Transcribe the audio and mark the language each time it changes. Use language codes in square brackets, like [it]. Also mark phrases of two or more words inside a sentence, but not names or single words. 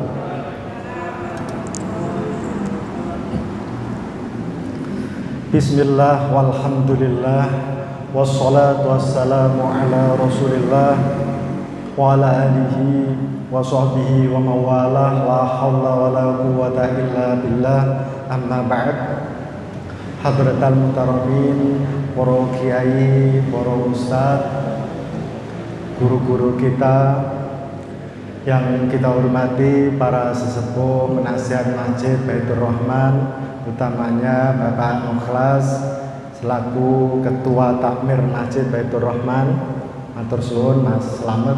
[ar] بسم الله والحمد لله والصلاة والسلام على رسول الله وعلى آله وصحبه ومن والاه لا حول ولا قوة إلا بالله أما بعد. حضرات المحترمين, [id] para kiai, para ustaz, guru-guru kita yang kita hormati, para sesepuh penasihat Masjid Baitur Rahman, utamanya Bapak Mukhlas selaku Ketua Takmir Masjid Baitur Rahman, [jv] matur suwun [id] Mas Slamet.